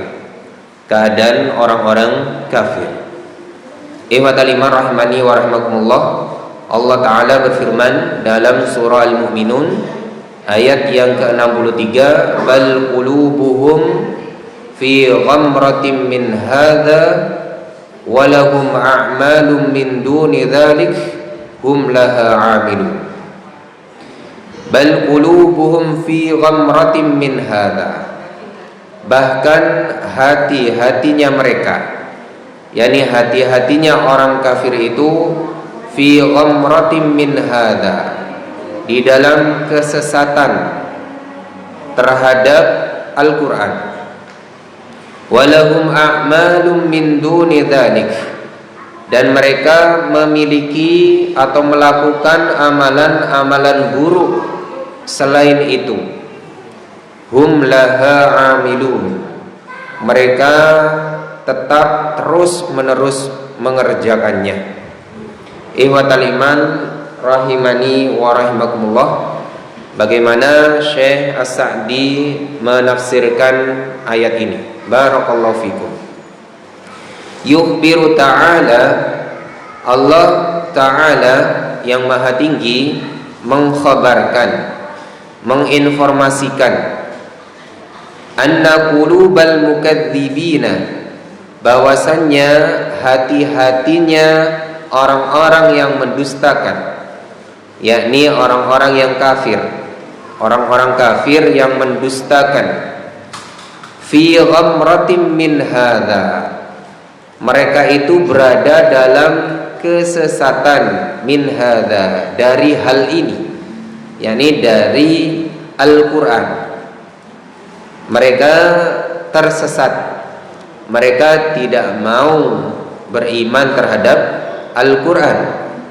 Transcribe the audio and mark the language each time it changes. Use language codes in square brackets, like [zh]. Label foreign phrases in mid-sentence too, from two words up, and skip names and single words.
[id] Keadaan orang-orang kafir. [ar] إخوة الإيمان رحمني ورحمكم الله. [id] Allah Ta'ala berfirman dalam surah Al-Mu'minun ayat yang ke-63, [ar] بل قلوبهم في غمرة من هذا ولهم أعمال من دون ذلك هم لها عاملون. بل قلوبهم في غمرة من هذا, [id] bahkan hati-hatinya mereka, yakni hati-hatinya orang kafir itu, [ar] في غمرة من هذا, [id] di dalam kesesatan terhadap Al-Quran. [ar] ولهم أعمال من دون ذلك, [id] dan mereka memiliki atau melakukan amalan-amalan buruk selain itu. [ar] هم لها عاملون, [id] mereka tetap terus-menerus mengerjakannya. [ar] إخوة الإيمان رحمني ورحمكم الله. [id] Bagaimana Syekh As-Sa'di menafsirkan ayat ini? [ar] بارك الله فيكم. يخبر تعالى, [id] Allah Ta'ala yang maha tinggi mengkhabarkan, menginformasikan, [ar] أن قلوب المكذبين, [id] bahwasannya hati-hatinya orang-orang yang mendustakan, yakni orang-orang yang kafir, orang-orang kafir yang mendustakan, [ar] في غمرة من هذا, [id] mereka itu berada dalam kesesatan, [ar] من هذا, [id] dari hal ini, yakni dari Al-Quran. Mereka tersesat, mereka tidak mau beriman terhadap Al-Quran.